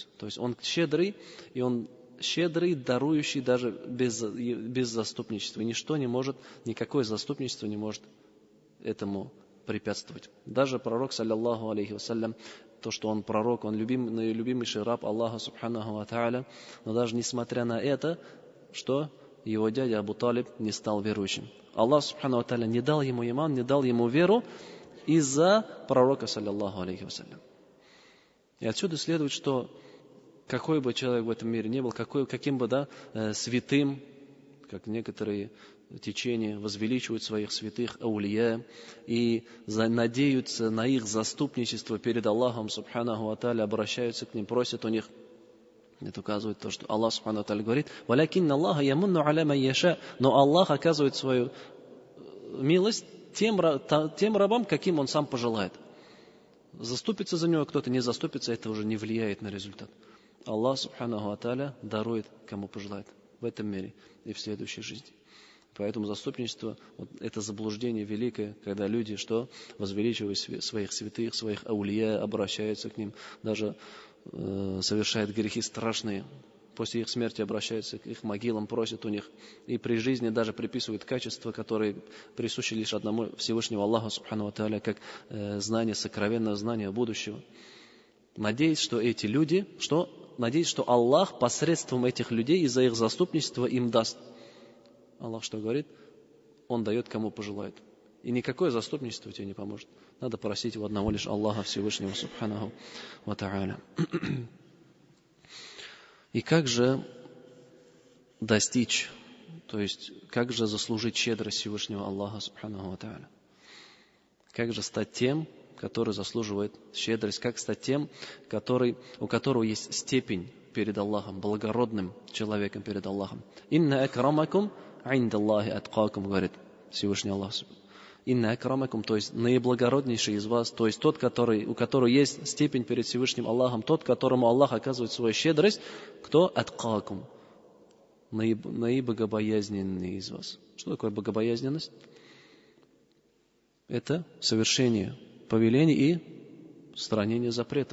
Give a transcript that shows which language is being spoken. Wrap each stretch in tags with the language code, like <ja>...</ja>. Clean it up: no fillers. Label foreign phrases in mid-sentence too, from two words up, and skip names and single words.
<ru>То есть он щедрый, и он щедрый, дарующий даже без заступничества. И ничто не может, никакое заступничество не может этому препятствовать. Даже пророк,</ru> <ar>صلى الله عليه وسلم,</ar> <ru>то, что он пророк, он любимейший раб Аллаха</ru> <ar>سبحانه وتعالى,</ar> <ru>но даже несмотря на это, что его дядя Абу Талиб не стал верующим. Аллах</ru> <ar>سبحانه وتعالى</ar> <ru>не дал ему иман, не дал ему веру из-за пророка,</ru> <ar>صلى الله عليه وسلم.</ar> <ru>И отсюда следует, что какой бы человек в этом мире ни был, каким бы святым, как некоторые течения возвеличивают своих святых аулия и надеются на их заступничество перед Аллахом</ru> <ar>سبحانه وتعالى,</ar> <ru>обращаются к ним, просят у них. Это указывает то, что Аллах</ru> <ar>سبحانه وتعالى говорит: «ولكن الله يمن على من يشاء».</ar> <ru>Но Аллах оказывает свою милость тем рабам, каким он сам пожелает. Заступится за него кто-то, не заступится, это уже не влияет на результат. Аллах</ru> <ar>سبحانه وتعالى</ar> <ru>дарует, кому пожелает в этом мире и в следующей жизни. Поэтому заступничество, это заблуждение великое, когда люди, возвеличивают своих святых, своих аулия, обращаются к ним, даже совершают грехи страшные. После их смерти обращаются к их могилам, просят у них. И при жизни даже приписывают качества, которые присущи лишь одному Всевышнему Аллаху</ru> <ar>سبحانه وتعالى,</ar> <ru>как знание, сокровенное знание будущего. Надеюсь, что эти люди, надеюсь, что Аллах посредством этих людей из-за их заступничества им даст. Аллах что говорит? Он дает, кому пожелает. И никакое заступничество тебе не поможет. Надо просить у одного лишь Аллаха Всевышнего</ru> <ar>سبحانه وتعالى.</ar> <ru>И как же достичь, то есть как же заслужить щедрость Всевышнего Аллаха</ru> <ar>سبحانه وتعالى?</ar> <ru>Как же стать тем, который заслуживает щедрость? Как стать тем, у которого есть степень перед Аллахом, благородным человеком перед Аллахом?</ru> <ar>«إن أكرمكم عند الله أتقاكم»,</ar> <ru>говорит Всевышний Аллах.</ru> <ar>«إن أكرمكم»,</ar> <ru>то есть наиблагороднейший из вас, то есть тот, у которого есть степень перед Всевышним Аллахом, тот, которому Аллах оказывает свою щедрость, кто? Аткакум, наибогобоязненный из вас. Что такое богобоязненность? Это совершение повелений и устранение запретов.</ru>